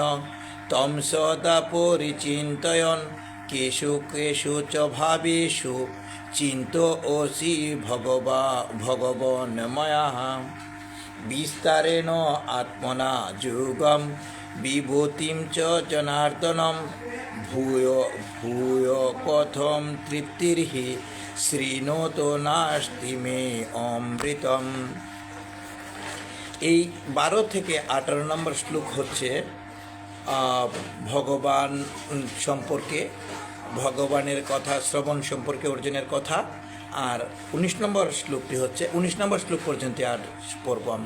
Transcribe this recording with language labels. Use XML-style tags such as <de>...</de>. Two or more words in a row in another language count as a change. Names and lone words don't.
<sa>তম সদা পরিচিন্তয়ন কেষু কেষু চ ভাবেষু চিন্তয়সি ভগবন ময়া বিস্তারেণ আত্মনা যুগম বিভূতিম চ জনার্দনম ভূয় ভূয় কথম তৃপ্তির্হি শৃণোতো নাস্তি মে অমৃতম।</sa> <bn>এই 12 থেকে 18 নম্বর শ্লোক হচ্ছে ভগবান সম্পর্কে, ভগবানের কথা শ্রবণ সম্পর্কে অর্জুনের কথা। আর 19 নম্বর শ্লোকটি হচ্ছে 19 নম্বর শ্লোক পর্যন্ত আর পড়ব আমরা।</bn>